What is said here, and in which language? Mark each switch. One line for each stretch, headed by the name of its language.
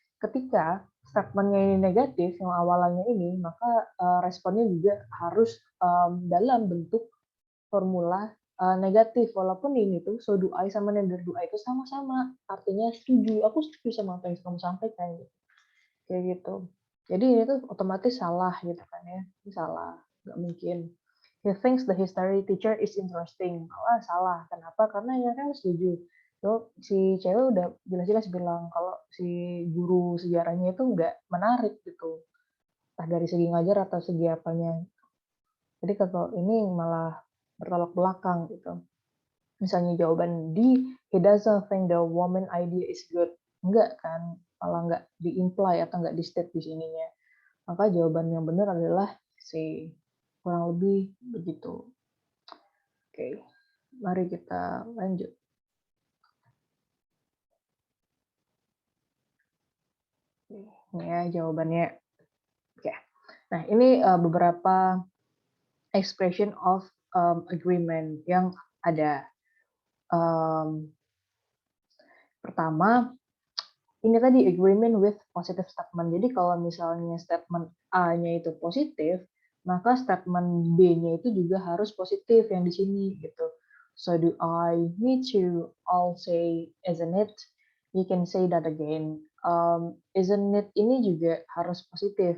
Indonesian: Ketika statementnya ini negatif, yang awalannya ini, maka responnya juga harus dalam bentuk formula negatif, walaupun ini tuh
English: so do I
Indonesian: sama
English: neither do I
Indonesian: itu sama-sama artinya setuju, aku setuju sama apa yang kamu sampaikan gitu. Kayak gitu. Jadi ini tuh otomatis salah gitu kan ya. Ini salah, nggak mungkin.
English: He thinks the history teacher is interesting.
Indonesian: Malah salah. Kenapa? Karena ya kan setuju. So, si cewek udah jelas-jelas bilang kalau si guru sejarahnya itu nggak menarik gitu. Entah dari segi ngajar atau segi apanya. Jadi kalau ini malah bertolak belakang gitu. Misalnya jawaban D,
English: he doesn't think the woman idea is good.
Indonesian: Enggak kan, malah nggak di-imply atau nggak di-state di sininya. Maka jawaban yang benar adalah C. Kurang lebih begitu. Oke, mari kita lanjut. Ini ya jawabannya. Oke. Nah, ini beberapa
English: expression of agreement
Indonesian: yang ada. Pertama, ini tadi agreement with positive statement. Jadi kalau misalnya statement A-nya itu positif, maka statement B-nya itu juga harus positif yang di sini gitu.
English: So do I, me too, I'll say, isn't it? You can say that again. Isn't it
Indonesian: ini juga harus positif.